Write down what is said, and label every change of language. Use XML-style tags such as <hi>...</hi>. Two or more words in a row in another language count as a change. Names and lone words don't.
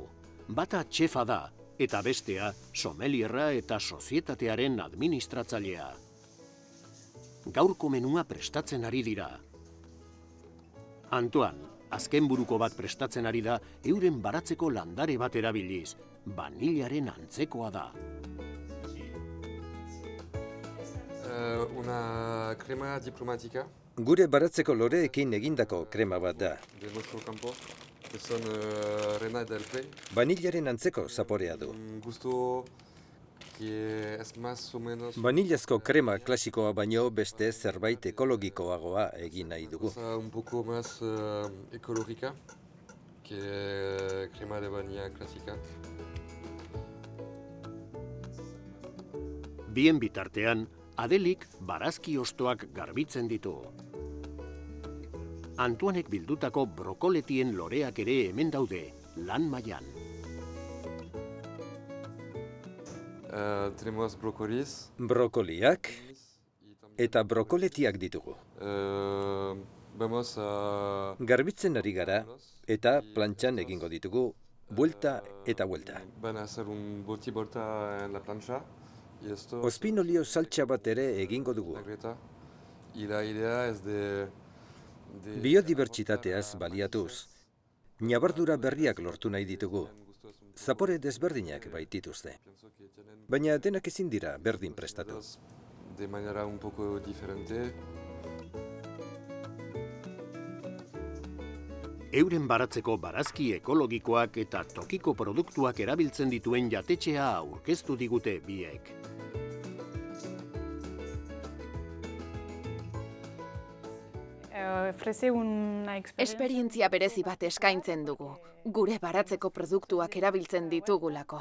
<eu>Bata txefa da, eta bestea somelierra eta sozietatearen administratzailea. Gaurko menua prestatzen ari dira. Antoine, azken buruko bat prestatzen ari da euren baratzeko landare bat erabiliz, banilaren antzekoa da.</eu> <es>Una crema diplomática.</es> <eu>Gure baratzeko loreekin egindako krema bat da.</eu> <es>De nuestro campo. Que son Rena del Play.</es> <eu>Banilaren antzeko zaporea du.</eu> <es>Un gusto que es más o menos.</es> <eu>Banilazko krema klasikoa baino beste zerbait ekologikoagoa egin nahi dugu.</eu> <es>Un poco más ecológica que crema de vanilla clásica.</es> <eu>Bien bitartean, Adelik barazki hostoak garbitzen ditu. Antoanek bildutako brokoletien loreak ere hemen daude, lan mailan.</eu> <es>Tenemos brocolis.</es> <eu>Brokoliak eta brokoletiak ditugu.</eu> <es>Vamos a.</es> <eu>Garbitzen ari gara eta plantxan egingo ditugu, buelta eta buelta.</eu> <es>Van a hacer un volta en la plancha.</es> <eu>Ospinolio saltsa bat ere egingo dugu.</eu> <es>Y la idea es de.</es> <eu>Biodibertsitateaz baliatuz, ñabardura berriak lortu nahi ditugu. Zapore desberdinak baitituzte. Baina denak ezin dira berdin prestatu.</eu> <es>De manera un poco diferente.</es> <eu>Euren baratzeko barazki ekologikoak eta tokiko produktuak erabiltzen dituen jatetxea aurkeztu digute biek. Esperientzia berezi bat eskaintzen dugu, gure baratzeko produktuak erabiltzen ditugulako.</eu>